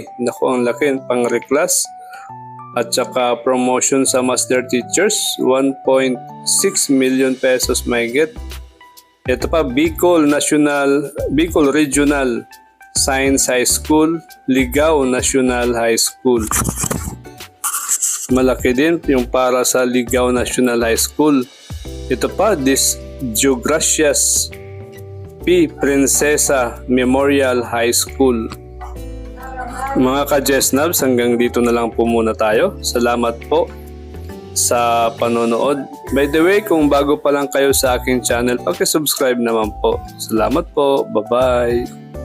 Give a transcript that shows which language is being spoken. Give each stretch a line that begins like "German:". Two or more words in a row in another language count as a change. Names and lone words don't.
Filipino: Naku, ang laki, pang-reclass. At saka promotion sa
English: master teachers,
Filipino: 1.6 million pesos may get. Ito pa, Bicol Regional Science High School, Ligao National High School. Malaki din yung para sa Ligao National High School. Ito pa, Geogracias P. Princesa Memorial High School. Mga ka-Jesnabs, hanggang dito na lang po muna tayo. Salamat po sa panonood.
English: By the way,
Filipino: kung bago pa lang kayo sa aking channel, paki-subscribe naman po. Salamat po. Bye-bye.